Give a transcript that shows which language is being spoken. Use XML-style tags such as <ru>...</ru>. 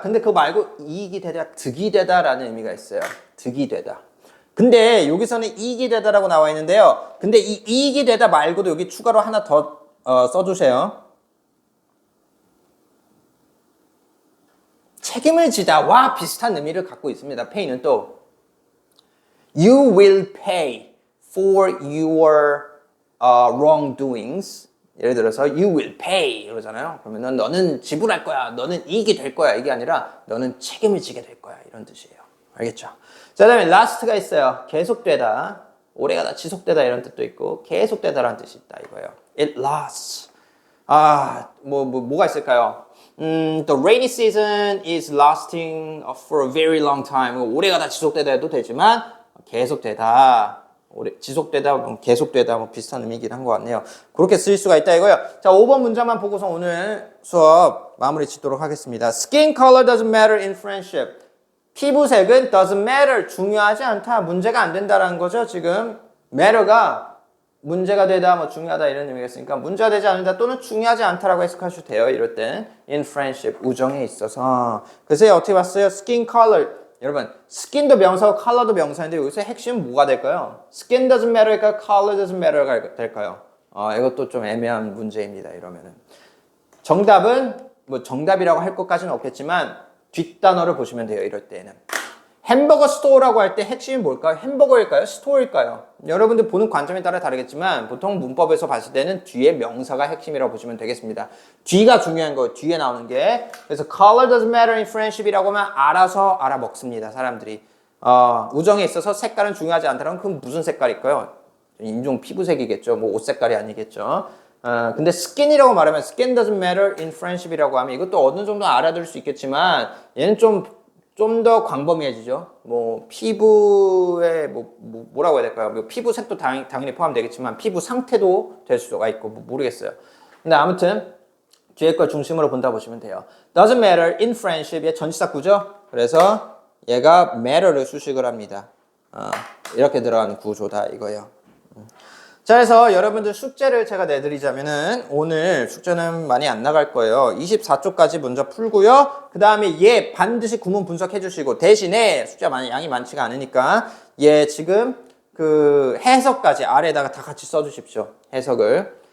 <ko>근데 그거 말고 이익이 되다, 득이 되다라는 의미가 있어요. 득이 되다. 근데 여기서는 이익이 되다라고 나와 있는데요. 근데 이 이익이 되다 말고도 여기 추가로 하나 더 써주세요. 책임을 지다와 비슷한 의미를 갖고 있습니다.</ko> <en>pay는 또 You will pay for your wrongdoings.</en> <ko>예를 들어서</ko> <en>you will pay</en> <ko>이러잖아요. 그러면 너는 지불할 거야. 너는 이익이 될 거야. 이게 아니라 너는 책임을 지게 될 거야. 이런 뜻이에요. 알겠죠? 자, 그다음에 last가 있어요. 계속되다, 오래가다, 지속되다 이런 뜻도 있고 계속되다라는 뜻이 있다 이거예요.</ko> <en>It lasts.</en> <ko>뭐가 있을까요?</ko> <en>The rainy season is lasting for a very long time.</en> <ko>오래가다, 지속되다 해도 되지만 계속되다, 지속되다, 계속되다 비슷한 의미이긴 한 것 같네요. 그렇게 쓸 수가 있다 이거예요. 자, 5번 문장만 보고서 오늘 수업 마무리 짓도록 하겠습니다.</ko> <en>Skin color doesn't matter in friendship.</en> <ko>피부색은</ko> <en>doesn't matter,</en> <ko>중요하지 않다, 문제가 안 된다라는 거죠. 지금 matter가 문제가 되다, 뭐 중요하다 이런 의미가 있으니까 문제가 되지 않는다 또는 중요하지 않다라고 해석하셔도 돼요. 이럴 땐</ko> <en>in friendship,</en> <ko>우정에 있어서. 그래서 어떻게 봤어요? skin color. 여러분, skin도 명사고 color도 명사인데 여기서 핵심은 뭐가 될까요?</ko> <en>skin doesn't matter일까요? color doesn't matter가 될까요?</en> <ko>이것도 좀 애매한 문제입니다. 이러면은 정답은 뭐 정답이라고 할 것까지는 없겠지만 뒷단어를 보시면 돼요. 이럴 때는 햄버거 스토어라고 할 때 핵심이 뭘까요? 햄버거일까요? 스토어일까요? 여러분들 보는 관점에 따라 다르겠지만 보통 문법에서 봤을 때는 뒤에 명사가 핵심이라고 보시면 되겠습니다. 뒤가 중요한 거예요. 뒤에 나오는 게. 그래서</ko> <en>color doesn't matter in friendship</en> <ko>이라고 하면 알아서 알아먹습니다. 사람들이. 우정에 있어서 색깔은 중요하지 않다면 그럼 무슨 색깔일까요? 인종 피부색이겠죠. 뭐 옷 색깔이 아니겠죠. 근데 skin이라고 말하면</ko> <en>skin doesn't matter in friendship</en> <ko>이라고 하면 이것도 어느 정도 알아들을 수 있겠지만 얘는 좀 더 광범위해지죠. 뭐 피부에 뭐라고 해야 될까요? 뭐 피부 색도 당연히 포함되겠지만 피부 상태도 될 수가 있고 모르겠어요. 근데 아무튼 뒤에 걸 중심으로 본다 보시면 돼요.</ko> <en>Doesn't matter in friendship의 전치사구죠.</en> <ko>그래서 얘가 matter를 수식을 합니다. 이렇게 들어가는 구조다 이거예요. 자, 그래서 여러분들 숙제를 제가 내드리자면은 오늘 숙제는 많이 안 나갈 거예요. 24쪽까지 먼저 풀고요. 그 다음에 얘 반드시 구문 분석해 주시고 대신에 숙제 양이 많지가 않으니까 얘 지금 그 해석까지 아래에다가 다 같이 써주십시오. 해석을.</ko>